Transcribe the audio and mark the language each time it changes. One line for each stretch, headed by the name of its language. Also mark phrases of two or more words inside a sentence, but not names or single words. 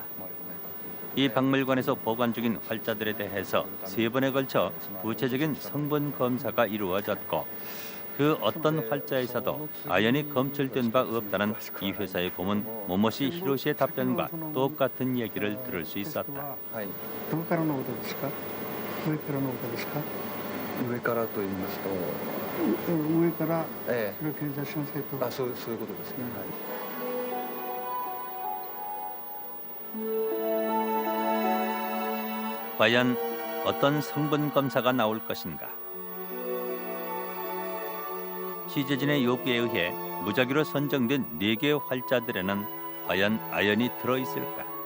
Korean: 이 박물관에서 보관 중인 활자들에 대해서 3번에 걸쳐 구체적인 성분 검사가 이루어졌고 그 어떤 활자에서도 아연이 검출된 바 없다는 이 회사의 고문 모모시 히로시의 답변과 똑같은 얘기를 들을 수 있었다.
Japanese: どこからの歌ですか？上からの歌ですか？上からと言いますと、上からえそれを検査しなさいと。え、そういうことですね。はい。
Korean: 과연 어떤 성분 검사가 나올 것인가? 취재진의 요구에 의해 무작위로 선정된 4개의 활자들에는 과연 아연이 들어있을까?